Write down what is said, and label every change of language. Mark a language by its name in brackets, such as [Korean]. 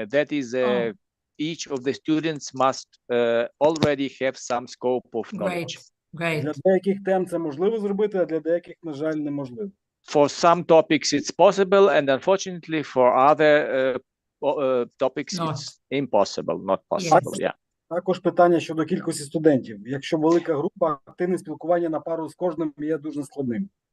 [English] That is, each of the students must already have some scope of knowledge. Great. [Ukrainian] Для деяких тем це можливо зробити, а для деяких, на жаль, неможливо. [English] For some topics it's possible, and unfortunately for other topics it's impossible, not possible. Yeah. [Ukrainian] Також питання щодо кількості студентів. Якщо велика група, активне спілкування на пару з кожним є дуже складним.